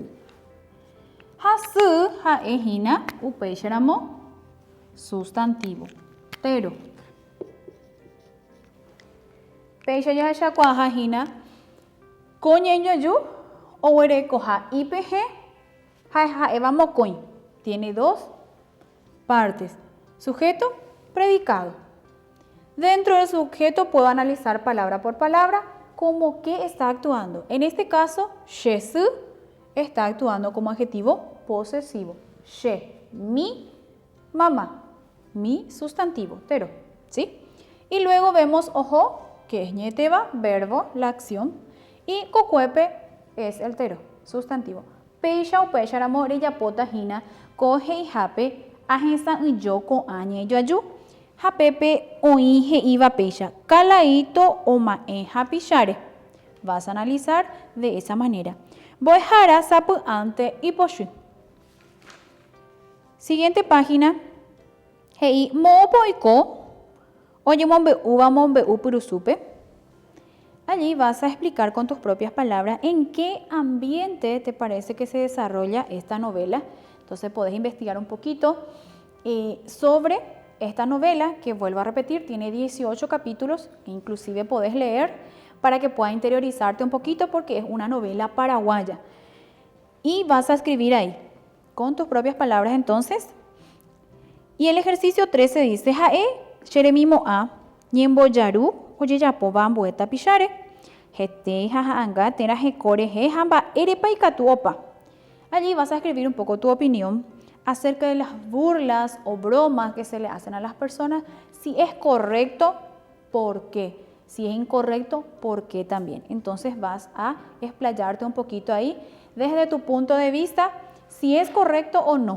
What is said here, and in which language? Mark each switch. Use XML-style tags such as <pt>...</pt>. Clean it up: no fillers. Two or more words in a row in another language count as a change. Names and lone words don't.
<gn>Ha sy ha'ehína upéicharamo sustantivo. Tero. Péicha jahechakuaahína ko ñeñoju oguerekoha IPG ha'éva mokõi.</gn> <es>Tiene dos partes. Sujeto, predicado. Dentro del sujeto puedo analizar palabra por palabra como que está actuando. En este caso, chesy está actuando como adjetivo posesivo. Che, mi mamá, mi sustantivo, tero, ¿sí? Y luego vemos ojo, que es ñe'ẽtéva, verbo, la acción, y kokuépe es el tero, sustantivo.</es> <gn>Péicha upéicharamo rejapótahína ko he'ihápe ahesa'ỹjo ko'ã ñe'ẽjoaju. Ha pépe oĩ he'íva péicha kalaíto oma'ẽ hapicháre.</gn> <es>Vas a analizar de esa manera.</es> <gn>Mbo'ehára sapy'ánte ipochy.</gn> <es>Siguiente página.</es> <gn>He'i mo'õpa oiko ojemombe'úva mombe'u pyrusúpe.</gn> <es>Allí vas a explicar con tus propias palabras en qué ambiente te parece que se desarrolla esta novela. Entonces podés investigar un poquito sobre esta novela, que vuelvo a repetir, tiene 18 capítulos, que inclusive podés leer para que puedas interiorizarte un poquito porque es una novela paraguaya. Y vas a escribir ahí, con tus propias palabras entonces. Y el ejercicio 13 dice, Jae, Cheremimo A, Ñemboyaru, Oyeyapo Bambueta Pichare, Gete, Jajaanga, Tera Jecore, Jamba, Erepa y Catuopa. Allí vas a escribir un poco tu opinión acerca de las burlas o bromas que se le hacen a las personas. Si es correcto, ¿por qué? Si es incorrecto, ¿por qué también? Entonces vas a explayarte un poquito ahí desde tu punto de vista, si es correcto o no.</es>